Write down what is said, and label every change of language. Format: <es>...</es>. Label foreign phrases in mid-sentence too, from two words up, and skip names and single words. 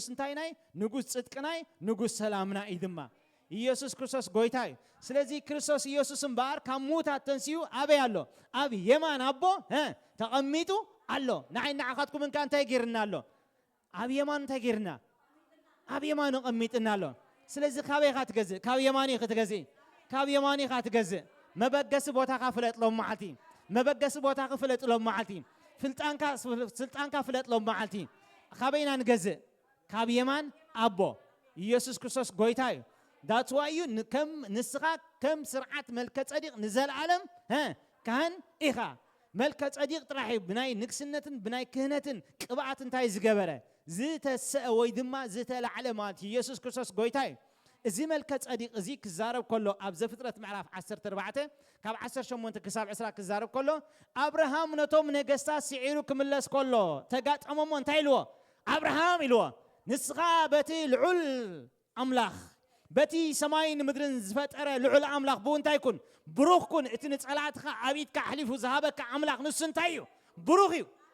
<ti>እንታይ ናይ ንጉስ ጽድቅናይ ንጉስ ሰላምና ኢድማ ኢየሱስ ክርስቶስ ጌታዬ ስለዚ ክርስቶስ ኢየሱስን ባር ካብ ሙታት ተንሲዩ ኣበይ ኣሎ ኣብ የማን ኣቦ ተቐሚጡ አሎ ናይ ንዓኻትኩም እንካ እንታይ ገይርና ኣሎ ኣብ የማን እንታይ ገይርና ኣብ የማን ቀሚጥና ኣሎ ስለዚ ካበይ ኻ ትገዝእ ካብ የማን ክትገዝእ ካብ የማን ኻ ትገዝእ መበገስ ቦታኻ ፍለጥሎም መዓልቲ መበገስ ቦታኻ ፍለጥሎም መዓልቲ ስልጣንካ ፍለጥሎም መዓልቲ ካበይና ንገዝእ ካብ የማን ኣቦ ኢየሱስ ክርስቶስ ጌታዬ</ti> <en>that's why you</en> <ti>ከም ንስኻ ከም ስርዓት መልከ ጸዲቕ ንዘለዓለም ካህን ኢኻ መልከ ጸዲቕ ጥራሒ ብናይ ንግስነትን ብናይ ክህነትን ቅብኣት እንታይ ዝገበረ ዝተሰአ ወይ ድማ ዝተላዕለ ማለት ኢየሱስ ክርስቶስ ጌታዬ እዚ መልከ ጸዲቕ እዚ ክዛረብ ከሎ ኣብ ዘፍጥረት ምዕራፍ 14 ካብ 18 ክሳብ 20 ክዛረብ ከሎ አብርሃም ነቶም ነገስታት ሲዒሩ ክምለስ ከሎ ተጋጠመሞ እንታይ ኢልዎ አብርሃም ኢልዎ ንስኻ በቲ ልዑል አምላኽ በቲ ሰማይን ምድርን ዝፈጠረ ልዑል አምላኽ ብእንታይ ይኩን ብሩኽ ኩን እቲ ንጸላእትኻ ዓቢትካ ኣሕሊፉ ዝሃበካ አምላኽ ንሱ እንታይ እዩ ብሩኽ እዩ</ti>